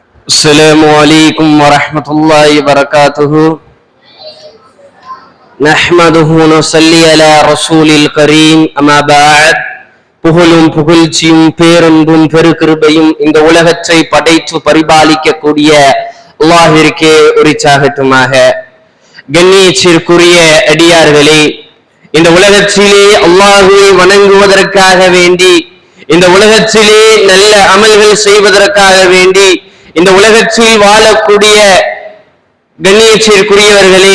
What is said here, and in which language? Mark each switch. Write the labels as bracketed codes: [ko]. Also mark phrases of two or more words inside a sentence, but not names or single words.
[ar] السلام عليكم ورحمة الله وبركاته نحمده ونصلي على رسول الكريم أما بعد [ta] புகழும் புகழ்ச்சியும் பேரன்பும் பெருகிருபையும் இந்த உலகத்தை படைத்து பரிபாலிக்கக்கூடிய அல்லாஹ்விற்கே உரித்தாகட்டுமாக. கண்ணியத்திற்குரிய அடியார்களே, இந்த உலகத்திலே அல்லாஹ்வை வணங்குவதற்காக வேண்டி, இந்த உலகத்திலே நல்ல அமல்கள் செய்வதற்காக வேண்டி, இந்த உலகத்தில் வாழக்கூடிய கண்ணியத்திற்குரியவர்களே,